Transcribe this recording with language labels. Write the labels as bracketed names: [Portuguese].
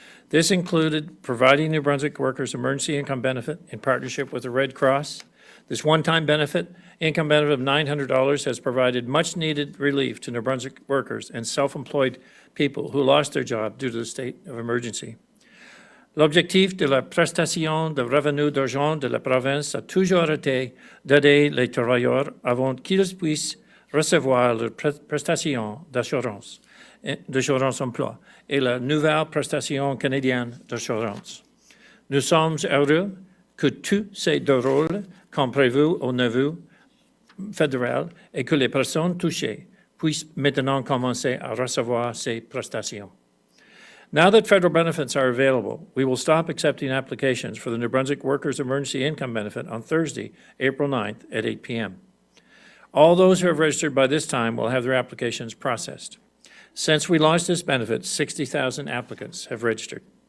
[English] This included providing New Brunswick workers emergency income benefit in partnership with the Red Cross. This one-time income benefit of $900 has provided much-needed relief to New Brunswick workers and self-employed people who lost their job due to the state of emergency. [French] L'objectif de la prestation de revenus d'argent de la province a toujours été d'aider les travailleurs avant qu'ils puissent recevoir leur prestation d'assurance emploi et la nouvelle prestation canadienne d'assurance. Nous sommes heureux que tous ces deux rôles, comme prévu au niveau fédéral, et que les personnes touchées puissent maintenant commencer à recevoir ces prestations. [English] Now that federal benefits are available, we will stop accepting applications for the New Brunswick Workers Emergency Income Benefit on Thursday, April 9th at 8 p.m. All those who have registered by this time will have their applications processed. Since we launched this benefit, 60,000 applicants have registered.